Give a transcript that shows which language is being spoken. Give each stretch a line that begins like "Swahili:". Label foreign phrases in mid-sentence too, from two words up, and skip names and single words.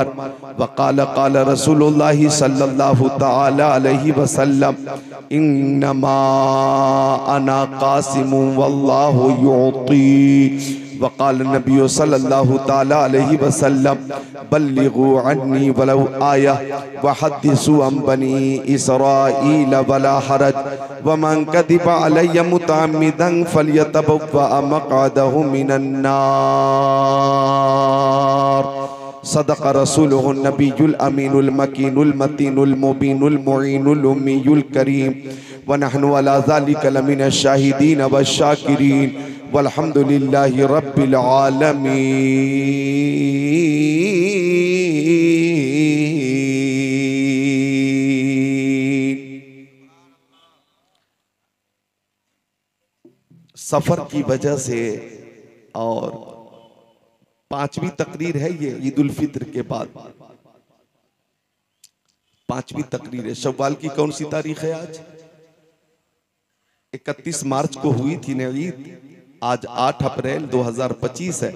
Arabic: وقال رسول الله صلى الله تعالى عليه وسلم إنما أنا قاسم والله يعطي. وقال النبي صلى الله تعالى عليه وسلم بلغوا عني ولو آية وحدثوا عن بني إسرائيل ولا حرج ومن كذب علي متعمدا فليتبوأ مقعده من النار. صدق رسوله النبي الأمين المكين المتين المبين المعين الأمي الكريم ونحن على ذلك لمن الشاهدين والشاكرين والحمد لله رب العالمين.
Hindi: सफर की वजह से और पांचवी तकरीर है ये ईद उल फित्र के बाद पांचवी तकरीर है। शव्वाल की कौन सी तारीख है आज? 31 मार्च को हुई थी ना ईद, आज 8 अप्रैल 2025 है।